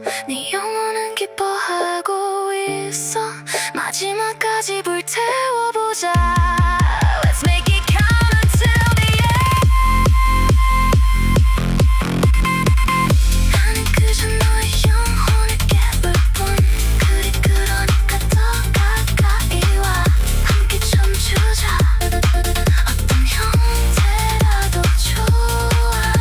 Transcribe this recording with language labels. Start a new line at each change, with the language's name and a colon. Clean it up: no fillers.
Korean: 네 영혼은 기뻐하고 있어. 마지막까지 불태워보자.
English: Let's make it count until the end.
Korean: 나는 그저 너의 영혼을 깨울 뿐. 그래 그러니까 더 가까이 와. 함께 춤추자. 어떤 형태라도 좋아.